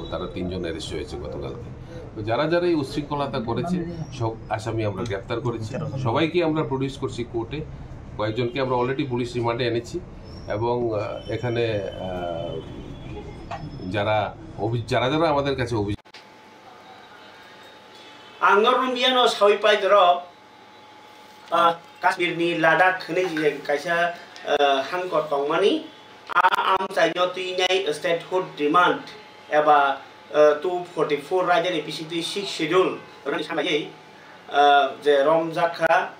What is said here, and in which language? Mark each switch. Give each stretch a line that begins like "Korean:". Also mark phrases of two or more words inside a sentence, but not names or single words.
Bangla: তারা 3 জন অ্যারেস্ট হয়েছে গতকালকে। তো যারা যারা এই উচ্ছৃঙ্খলতা করেছে সব আসামি আমরা গ্রেপ্তার করেছি, সবাইকে আমরা প্রডিউস করছি কোর্টে। কয়েকজনকে আমরা অলরেডি
English: police remand
Bangla: এনেছি এবং এখানে যারা যারা আমাদের কাছে অভিযোগ
Kok Borok: आंगरबियानो साविपाय द्रब काश्मीरनि लादाख होनै कायसा हांकर तंमानि आम चाइनो तुइनाय
English: statehood demand
Kok Borok: एबा 244 राज्यनि पिसिटि 6 शेड्यूल रनि सामायै जे रमजाखा